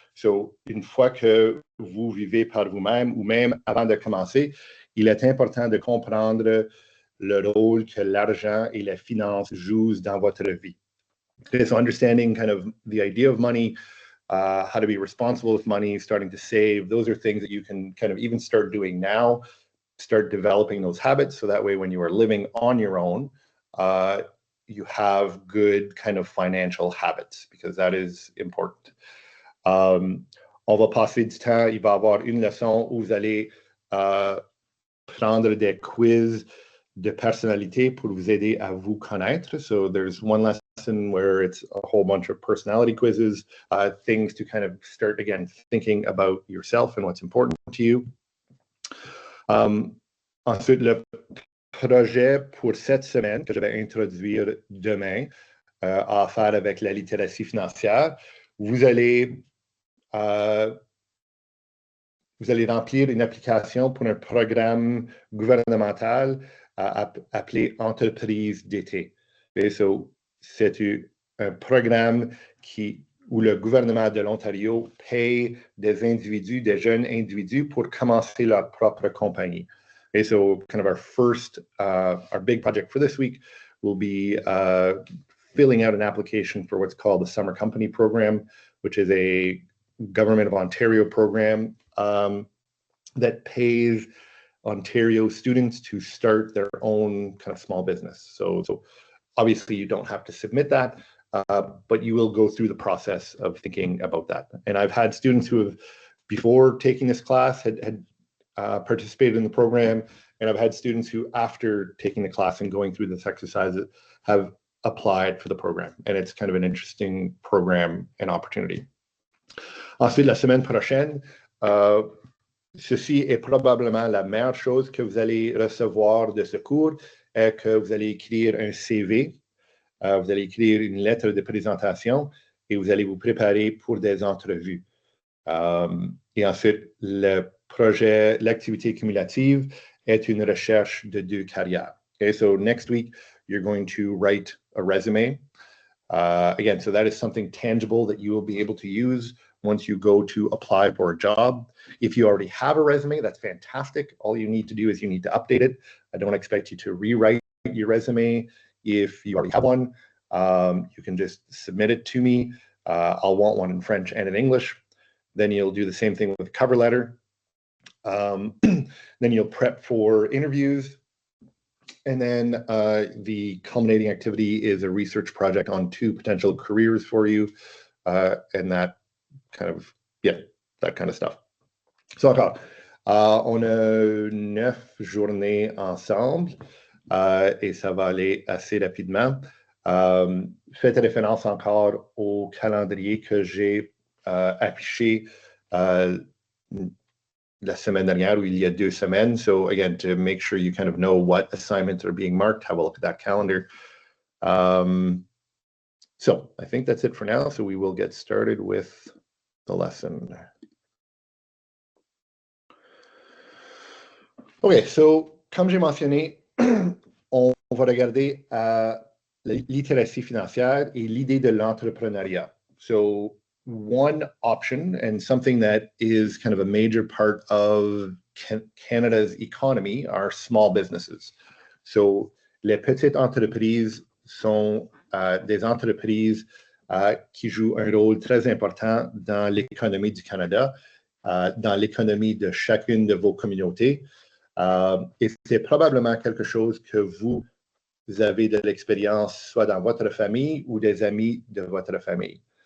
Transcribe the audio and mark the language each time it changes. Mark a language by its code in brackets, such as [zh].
[fr] So une fois que vous vivez par vous-même ou même avant de commencer, il est important de comprendre le rôle que l'argent et la finance jouent dans votre vie. [en] Okay, so understanding kind of the idea of money, how to be responsible with money, starting to save, those are things that you can kind of even start doing now, start developing those habits. So that way, when you are living on your own, you have good kind of financial habits, because that is important. [fr] On va passer du temps, il va y avoir une leçon où vous allez prendre des quiz de personnalité pour vous aider à vous connaître. [en] So there's one lesson where it's a whole bunch of personality quizzes, things to kind of start, again, thinking about yourself and what's important to you. [fr] Ensuite, le projet pour cette semaine que je vais introduire demain a à faire avec la littératie financière. Vous allez remplir une application pour un programme gouvernemental appelé Entreprise d'été. Et so, c'est un programme où le gouvernement de l'Ontario paye des individus, des jeunes individus, pour commencer leur propre compagnie. [en] Okay, so kind of our big project for this week will be filling out an application for what's called the Summer Company Program, which is a Government of Ontario program that pays Ontario students to start their own kind of small business. So obviously you don't have to submit that, but you will go through the process of thinking about that. And I've had students who have, before taking this class, had participated in the program, and I've had students who, after taking the class and going through this exercise, have applied for the program. And it's kind of an interesting program and opportunity. [fr] Ensuite, la semaine prochaine, ceci est probablement la meilleure chose que vous allez recevoir de ce cours, est que vous allez écrire un CV, vous allez écrire une lettre de présentation et vous allez vous préparer pour des entrevues. Et ensuite, le projet, l'activité cumulative est une recherche de 2 carrières. [en] Okay, so next week, you're going to write a resume. Again, so that is something tangible that you will be able to use once you go to apply for a job. If you already have a resume, that's fantastic. All you need to do is you need to update it. I don't expect you to rewrite your resume. If you already have one, you can just submit it to me. I'll want one in French and in English. Then you'll do the same thing with a cover letter. Then you'll prep for interviews. And then the culminating activity is a research project on 2 potential careers for you. And that kind of, that kind of stuff. [fr] So encore, on a 9 journées ensemble et ça va aller assez rapidement. Faites référence encore au calendrier que j'ai affiché la semaine dernière, ou il y a 2 semaines. [en] So again, to make sure you kind of know what assignments are being marked, have a look at that calendar. So I think that's it for now. So we will get started with the lesson. Okay, so [fr] comme j'ai mentionné, on va regarder la littératie financière et l'idée de l'entrepreneuriat. [en] So one option, and something that is kind of a major part of Canada's economy, are small businesses. [fr] So les petites entreprises sont des entreprises qui jouent un rôle très important dans l'économie du Canada, dans l'économie de chacune de vos communautés. Et c'est probablement quelque chose que vous avez de l'expérience, soit dans votre famille ou des amis de votre famille.